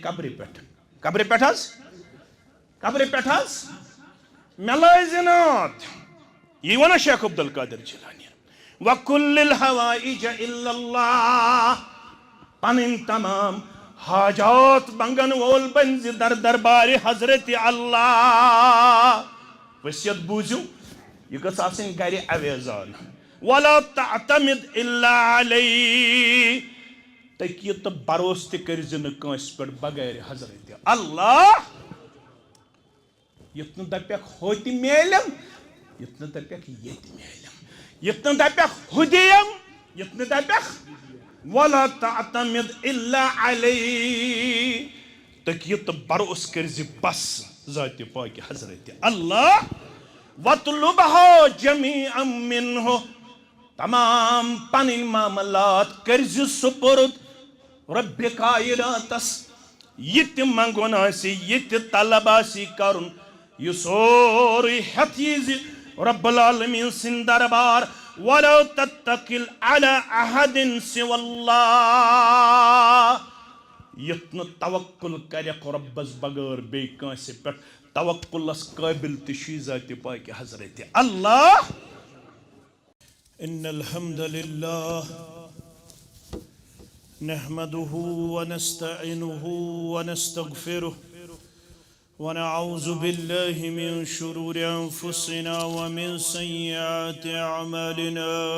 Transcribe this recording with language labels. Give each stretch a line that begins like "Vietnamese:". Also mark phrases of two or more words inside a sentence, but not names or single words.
Kashmiri: قبرِ پٮ۪ٹھ حظ مےٚ لٲے زِنات یی وَنا شیخ عبدالقادر جیلانی وکل
Arabic: الحوائج الا اللہ
Kashmiri: پنٕنۍ تمام حاجات منگن وول بن زِ در دربارِ حضرت اللہ وصیت بوٗزِو یہِ گٔژھ آسٕنۍ گرِ اویزان
Arabic: ولا تعتمد الا علیہ
Kashmiri: تٔکیہِ تہٕ بروسہٕ تہِ کٔرزِ نہٕ کٲنٛسہِ پٮ۪ٹھ بغیر حضرت اللہ یُتھ نہٕ دپٮ۪کھ ہوتہِ میلیم یُتھ نہٕ دپٮ۪کھ ییٚتہِ میلیم یُتھ نہٕ دپٮ۪کھ ہُہ دِیم یُتھ نہٕ دپٮ۪کھ
Arabic: ولا تعتمد الا
Kashmiri: علیہ تٔکیہِ تہٕ بروسہٕ کٔرزِ بس ذاتِ پاکہِ حضرت اللہ
Arabic: وطلبہا جمیعا منہ
Kashmiri: تمام پنٕنۍ معاملات کٔرزِ سپرد رب کائناتس یہِ تہِ منگُن آسہِ یہِ تہِ طلب آسہِ کرُن یہِ سورُے ہٮ۪تھ یی زِ رب العالمیٖن سٕنٛدِ دربار
Arabic: ولا تتکل علی احد سوى اللہ
Kashmiri: یُتھ نہٕ توکل کرٮ۪کھ رۄبس بغٲر بیٚیہِ کٲنٛسہِ پٮ۪ٹھ توکلس قٲبل تہِ چھُے ذاتِ پاکہِ حضرت اللہ
Arabic: ان الحمد للہ نحمده ونستعينه ونستغفره ونعوذ بالله من شرور أنفسنا ومن سيئات أعمالنا